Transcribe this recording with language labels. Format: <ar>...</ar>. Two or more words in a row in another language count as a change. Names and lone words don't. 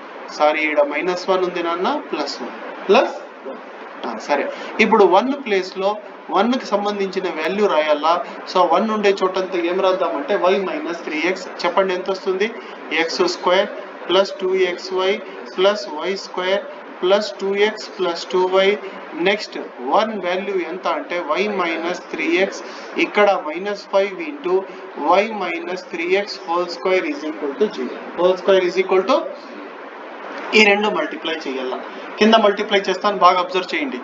<te>సారీ, ఈడ -1 ఉంది నాన్న, +1 సరే. ఇప్పుడు 1 ప్లేస్ లో 1 కి సంబంధించిన వాల్యూ రాయాలా. సో 1 ఉండే చోటంతా ఏం రాద్దామంటే y - 3x. చెప్పండి ఎంత వస్తుంది? x² + 2xy + y² + 2x + 2y. నెక్స్ట్ 1 వాల్యూ ఎంత అంటే y - 3x.</te> <en>ఇక్కడ -5 into y - 3x whole square is equal to 0. whole square is equal to</en> <te>ఈ రెండు మల్టిప్లై చేయాల. కింద మల్టిప్లై చేస్తాను, బాగా అబ్జర్వ్ చేయండి.</te>